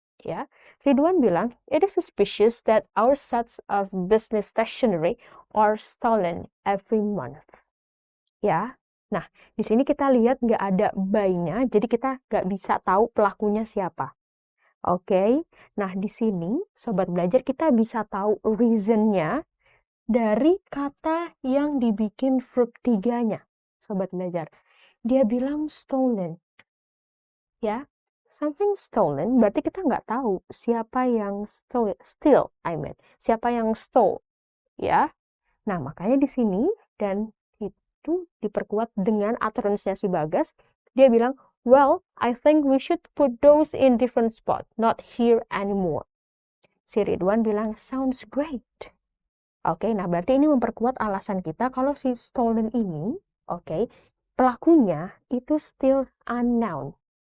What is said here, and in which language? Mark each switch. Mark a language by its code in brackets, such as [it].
[id] Ya, Ridwan bilang, [en] it is suspicious that our sets of business stationery are stolen every month. [id] Ya, nah di sini kita lihat nggak ada by-nya, jadi kita nggak bisa tahu pelakunya siapa. Oke, nah di sini sobat belajar kita bisa tahu reason-nya dari kata yang dibikin verb 3-nya. Sobat belajar, dia bilang stolen. Ya, something stolen berarti kita nggak tahu siapa yang steal, siapa yang stole ya. Nah, makanya di sini dan itu diperkuat dengan utterance-nya si Bagas. Dia bilang, [en] well, I think we should put those in different spot, not here anymore. [id] Si Ridwan bilang, [en] sounds great. [id] Oke, nah berarti ini memperkuat alasan kita kalau si stolen ini, oke, pelakunya itu [en] still unknown.